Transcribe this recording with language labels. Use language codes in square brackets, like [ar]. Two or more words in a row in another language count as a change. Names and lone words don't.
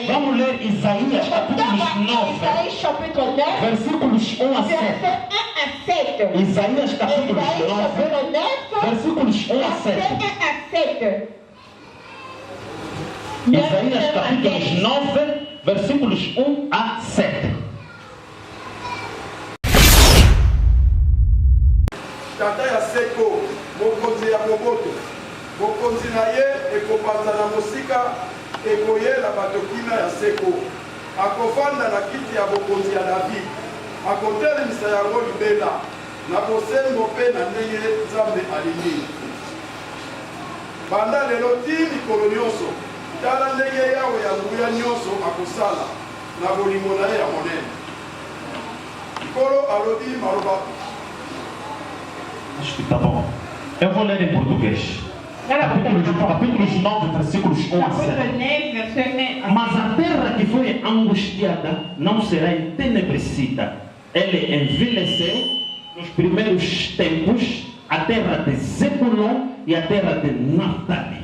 [pt] Vamos ler Isaías capítulo 9, versículos 1 a 7. Isaías capítulo 9, versículos 1 a 7. Isaías capítulo 9, versículos 1 a 7. [ln] Tata ya seko, mokonzi ya boboto, mokonzi na ye ekopanza na mosika, ekoyela bato kina ya seko, akofanda na kiti ya bokonzi ya David, akotelemisa yango libela, na bosembo mpe na ndenge Nzambe alingi. Banda lelo ti mikolo nyonso, tala ndenge Yawe ya nguya nyonso akosala na bolingo na ye ya monene. Nkolo alobi maloba. [pt] Acho que tá bom. Eu vou ler em português. Capítulos 9, versículos 1 a 7. Mas a terra que foi angustiada não será entenebrecida. Ele envelheceu nos primeiros tempos a terra de Zebulon e a terra de Naftali.